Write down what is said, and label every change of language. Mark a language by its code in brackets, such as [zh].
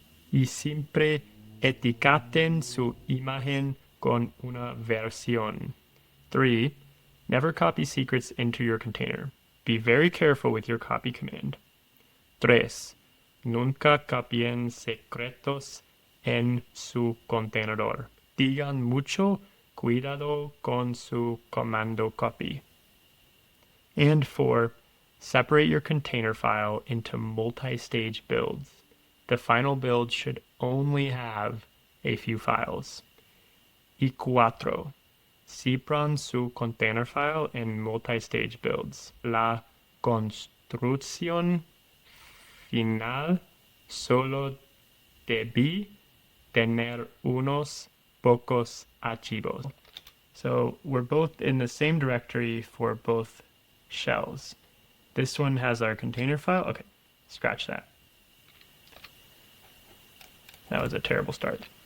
[es] y siempre etiqueten su imagen con una versión. [en] 3. Never copy secrets into your container. Be very careful with your copy command. [es] 3. Nunca copien secretos en su contenedor. Digan mucho cuidado con su comando copy. [en] And 4. Separate your container file into multi-stage builds. The final build should only have a few files. [es] Y 4. Cipran su container file en multi-stage builds. La construcción final solo debe tener unos pocos archivos. [en] So we're both in the same directory for both shells. This one has our container file. Okay, scratch that. That was a terrible start.